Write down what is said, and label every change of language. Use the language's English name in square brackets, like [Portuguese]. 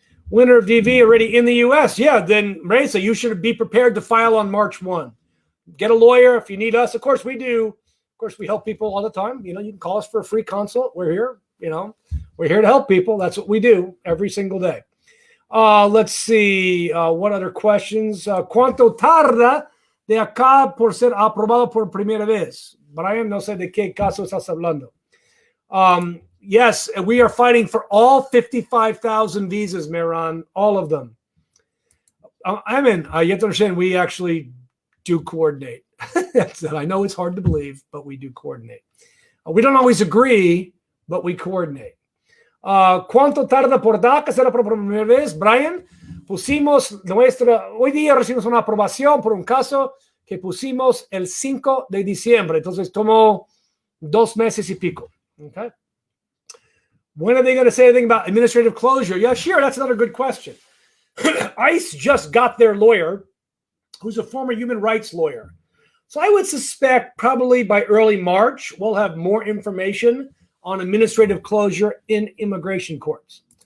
[English] Winner of DV already in the U.S. Yeah, then, Marisa, you should be prepared to file on March 1. Get a lawyer if you need us. Of course, we do. Of course, we help people all the time. You know, you can call us for a free consult. We're here. You know, we're here to help people. That's what we do every single day. Let's see. What other questions? [Spanish] ¿Cuánto tarda de acá por ser aprobado por primera vez? Brian, no sé de qué caso estás hablando. [English] Yes, we are fighting for all 55,000 visas, Mehran, all of them. I mean, you have to understand, we actually do coordinate. I know it's hard to believe, but we do coordinate. We don't always agree, but we coordinate. [Spanish] ¿Cuánto tarda por DACA? ¿Será por primera vez? Brian, hoy día recibimos una aprobación por un caso que pusimos el 5 de diciembre. Entonces tomó 2 meses y pico. [English] Okay. When are they going to say anything about administrative closure? Yeah, sure. That's another good question. ICE just got their lawyer, who's a former human rights lawyer. So I would suspect probably by early March, we'll have more information on administrative closure in immigration courts.